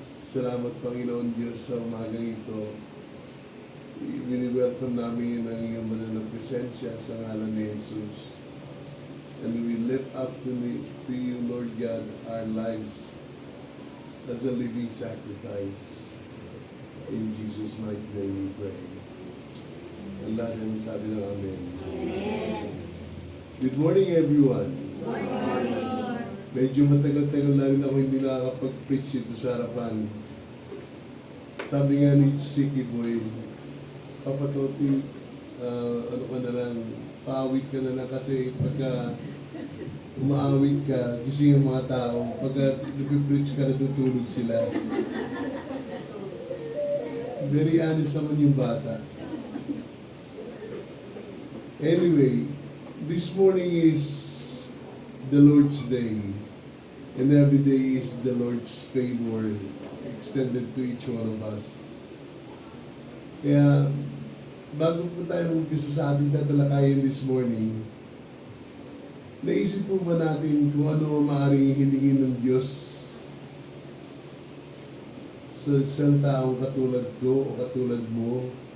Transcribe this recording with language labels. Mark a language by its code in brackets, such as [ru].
[tl] Salamat, Panginoon Diyos, sa umagang ito. Wini-welcome namin ang iyong banal na presensya sa ngalan ni Jesus. [en] And we lift up to you, Lord God, our lives as a living sacrifice. In Jesus' mighty name we pray. [tl] Ang lahat ng sabi ng Amen. Amen. [en] Good morning, everyone. Good morning. [tl] Medyo matagal-tagal na rin ako hindi nakakapag-preach ito sa harapan. Sabi nga ni Siki Boy, Papa Toti, ano ka na lang, paawit ka na lang kasi pagka umaawit ka, gising yung mga tao, pagka nag-preach ka, natutulog sila. [en] Very honest [tl] naman yung bata. [en] Anyway, this morning is the Lord's Day, and every day is the Lord's favor extended to each one of us. [tl] Kaya, bago po tayo mag-umpisa sa ating tatalakayin [en] this morning, [tl] naisip po ba natin kung ano maaaring hilingin ng Diyos sa isang taong katulad ko o katulad mo?